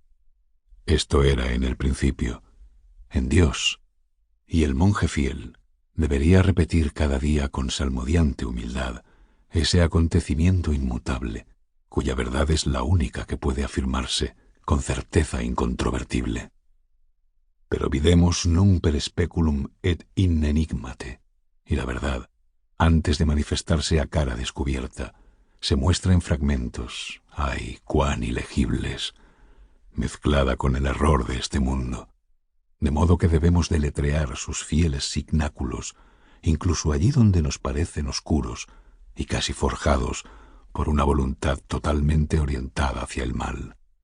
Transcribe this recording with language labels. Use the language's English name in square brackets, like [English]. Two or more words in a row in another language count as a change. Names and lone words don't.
[Spanish] Esto era en el principio, en Dios, y el monje fiel debería repetir cada día con salmodiante humildad ese acontecimiento inmutable, cuya verdad es la única que puede afirmarse con certeza incontrovertible. [Latin] Pero videmos non per speculum et in enigmate, [Spanish] y la verdad, antes de manifestarse a cara descubierta, se muestra en fragmentos, ay, cuán ilegibles, mezclada con el error de este mundo, de modo que debemos deletrear sus fieles signáculos, incluso allí donde nos parecen oscuros y casi forjados por una voluntad totalmente orientada hacia el mal.